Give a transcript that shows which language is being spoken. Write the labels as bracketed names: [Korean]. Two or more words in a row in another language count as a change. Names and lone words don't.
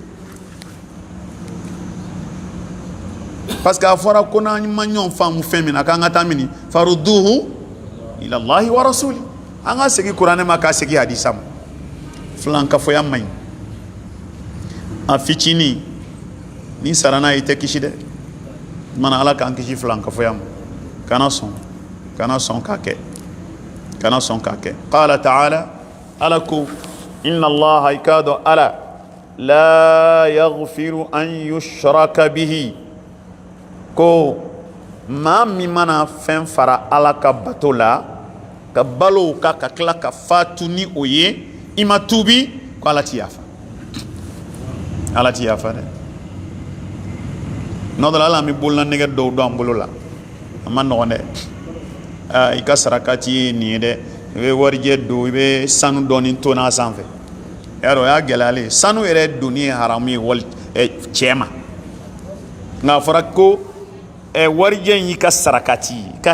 [French] parce que [Bambara] a fɔra ko n'an ma ɲɔgɔn faamu fɛn min na k'an ka taa mini [Arabic] فردوه إلى الله والرسول [Bambara] an ka segin kuranɛ ma k'a segin hadisa ma filankafoya man ɲi a fitinin ni sara n'a ye i tɛ kisi dɛ mana ala k'an kisi filankafoya ma kana sɔn k'a kɛ kana sɔn k'a kɛ [Arabic] قال تعالى [Bambara] ala ko [Arabic] إن الله [Bambara] i k'a dɔn ala [Arabic] لا يغفر أن يشرك به [Bambara] ko maa min mana fɛn fara ala ka bato la ka balo ka tila ka fatu ni o ye i ma tuubi ko ala ti yafa dɛ n'o dɔ la ala an bɛ bolola nɛgɛ dɔw dɔn an bolo la a ma nɔgɔn dɛ i ka sarakati ye nin ye dɛ i bɛ warijɛ don i bɛ sanu dɔɔni to n'a sanfɛ yarɔ o y'a gɛlɛyalen sanu yɛrɛ donni ye haramu ye wali cɛ ma nka a fɔra ko warijɛ in y'i ka sarakati i ka